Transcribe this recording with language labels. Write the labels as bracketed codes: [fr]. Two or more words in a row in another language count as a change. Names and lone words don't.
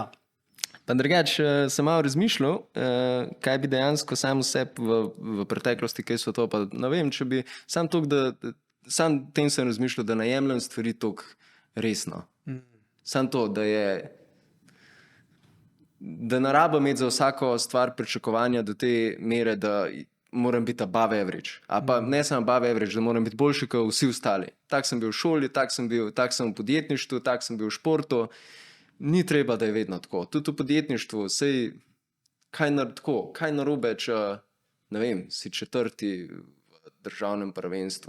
[sl] Pa drugače, sem malo razmišljal, kaj bi dejansko sam sebi v preteklosti, kaj so to, pa ne vem, če bi sam tem sem razmišljal, da ne jemljem stvari toliko resno. Sam to, da ne rabim imeti za vsako stvar pričakovanja do te mere, da moram biti [en] above average. [sl] A pa ne samo [en] above average, [sl] da moram biti boljši kot vsi ostali. Tak sem bil v šoli, tak sem v podjetništvu, tak sem bil v športu. Ni treba, da je vedno tako. Tudi v podjetništvu, kaj narobe, če, ne vem, si 4. v državnem prvenstvu.